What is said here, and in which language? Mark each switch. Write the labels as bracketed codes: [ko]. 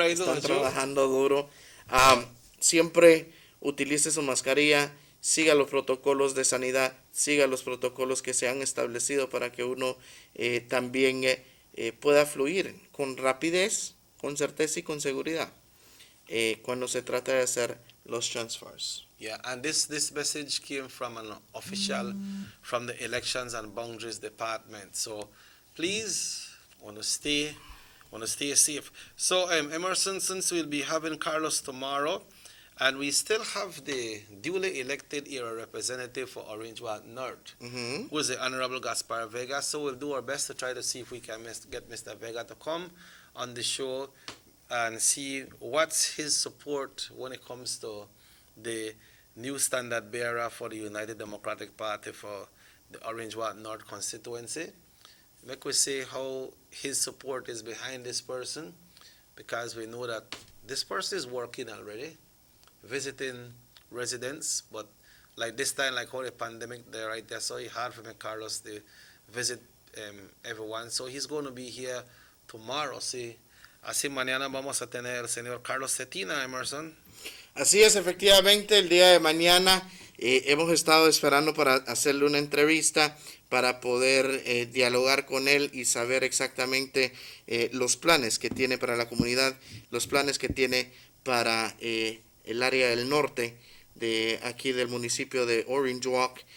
[es] Están trabajando duro. Siempre utilice su mascarilla, siga los protocolos de sanidad, siga los protocolos que se han establecido para que uno también pueda fluir con rapidez, con certeza y con seguridad cuando se trata de hacer los transfers. [en] Yeah, and this message came from an official from the Elections and Boundaries Department. So please want to stay safe. So Emerson, since we'll be having Carlos tomorrow, and we still have the duly elected era representative for Orange Walk North, who is the Honorable Gaspar Vega. So we'll do our best to try to see if we can get Mr. Vega to come on the show and see what's his support when it comes to the new standard bearer for the United Democratic Party for the Orange Walk North constituency. Like we say how his support is behind this person, because we know that this person is working already, visiting residents, but like this time, like all the pandemic there right there, so it's hard for me, Carlos, to visit everyone. So he's going to be here tomorrow. [es] See, así mañana vamos a tener el señor Carlos Cetina, Emerson. Así es, efectivamente, el día de mañana hemos estado esperando para hacerle una entrevista, para poder dialogar con él y saber exactamente los planes que tiene para la comunidad, los planes que tiene para el área del norte de aquí del municipio de Orange Walk.